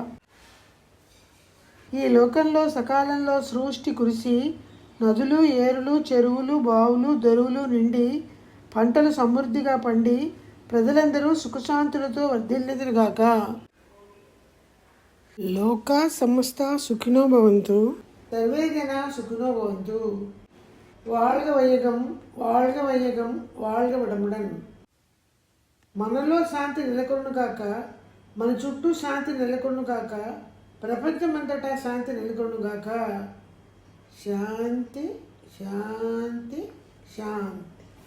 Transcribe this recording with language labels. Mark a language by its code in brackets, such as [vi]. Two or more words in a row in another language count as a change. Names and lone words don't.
[te] ఈ లోకంలో సకాలంలో సృష్టి కురిసి నదులు, ఏరులు, చెరువులు, బావులు, దొరువులు నిండి పంటలు సమృద్ధిగా పండి ప్రజలందరూ సుఖశాంతులతో వర్ధిల్లెదరుగాక. [sa] లోక సమస్త సుఖినో భవంతు. సర్వే జన సుఖినో భవంతు. [ta] வாழ்க வையகம், வாழ்க வையகம், வாழ்க வளமுடன். [te] మనలో శాంతి నెలకొనుగాక, మన చుట్టూ శాంతి నెలకొనుగాక, ప్రపంచమంతటా శాంతి నెలకొనుగాక. శాంతి శాంతి శాంతి.